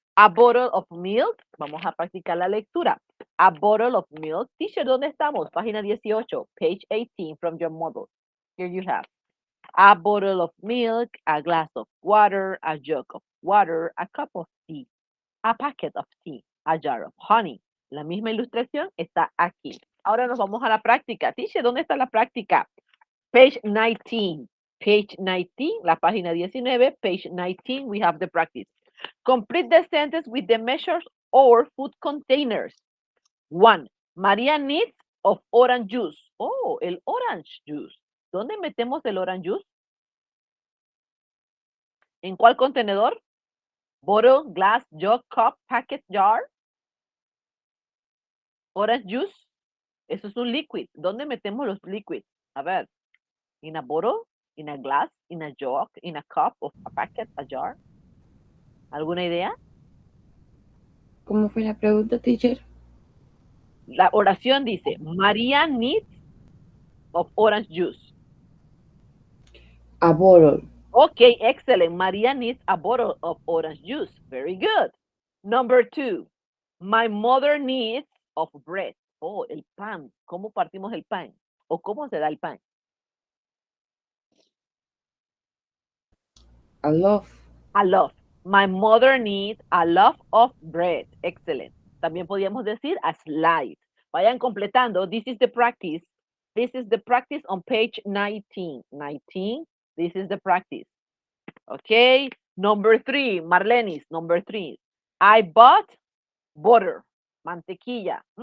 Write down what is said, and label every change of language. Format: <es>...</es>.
<en>A bottle of milk.</en> <es>Vamos a practicar la lectura.</es> <en>A bottle of milk. Teacher,</en> <es>¿dónde estamos? Página 18,</es> <en>page 18 from your model. Here you have a bottle of milk, a glass of water, a jug of water, a cup of tea, a packet of tea, a jar of honey.</en> <es>La misma ilustración está aquí. Ahora nos vamos a la práctica. Teacher, ¿dónde está la práctica?</es> <en>Page 19. Page 19,</en> <es>la página 19,</es> <en>page 19, we have the practice. Complete the sentence with the measures or food containers. 1. María needs of orange juice.</en> <es>Oh, el orange juice. ¿Dónde metemos el orange juice? ¿En cuál contenedor? Bottle, glass, jug, cup, packet, jar. Orange juice. Eso es un liquid. ¿Dónde metemos los liquids? A ver.</es> <en>In a bottle, in a glass, in a jug, in a cup, of a packet, a jar.</en> <es>¿Alguna idea? ¿Cómo fue la pregunta, teacher? La oración dice,</es> <en>María needs of orange juice. A bottle. Okay, excellent. María needs a bottle of orange juice. Very good. Number 2, my mother needs of bread.</en> <es>Oh, el pan. ¿Cómo partimos el pan? ¿O cómo se da el pan?</es> <en>A loaf. A loaf. My mother needs a loaf of bread. Excellent.</en> <es>También podríamos decir a slide. Vayan completando.</es> <en>This is the practice. This is the practice on page 19. 19. This is the practice. Okay. Number 3. Marlenis. Number 3. I bought butter. Mantequilla.</en>